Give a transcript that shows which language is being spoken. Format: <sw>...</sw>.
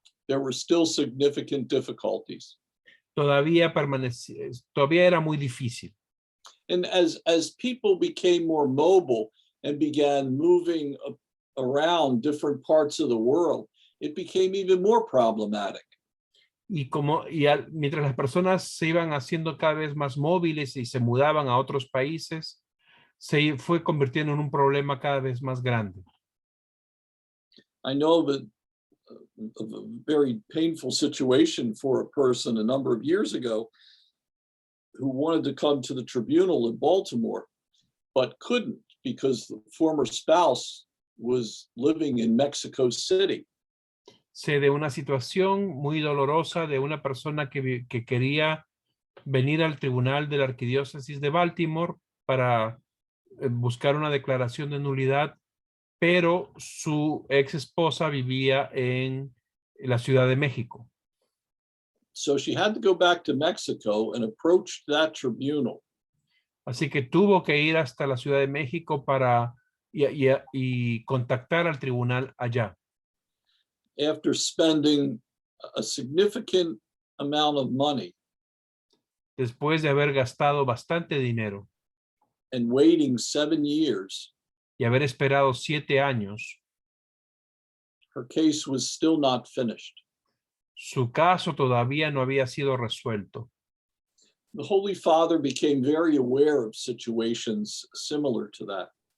<en>there were still significant difficulties.</en> <es>todavía era muy difícil.</es> <en>And as people became more mobile and began moving around different parts of the world, it became even more problematic.</en> <es>Mientras las personas se iban haciendo cada vez más móviles y se mudaban a otros países, se fue convirtiendo en un problema cada vez más grande.</es> <en>I know that a very painful situation for a person a number of years ago who wanted to come to the tribunal in Baltimore, but couldn't because the former spouse was living in Mexico City.</en> <es>Sé de una situación muy dolorosa de una persona que quería venir al tribunal de la Arquidiócesis de Baltimore para buscar una declaración de nulidad, pero su ex esposa vivía en la Ciudad de México.</es> <en>So she had to go back to Mexico and approach that tribunal.</en> <es>Así que tuvo que ir hasta la Ciudad de México para y contactar al tribunal allá.</es> <en>After spending a significant amount of money</en> <es>Después de haber gastado bastante dinero</es> <en>and waiting 7 years,</en> <es>y haber esperado 7 años,</es> <en>her case was still not finished.</en> <es>su caso todavía no había sido resuelto.</es> <en>The Holy Father became very aware of situations similar to that.</en>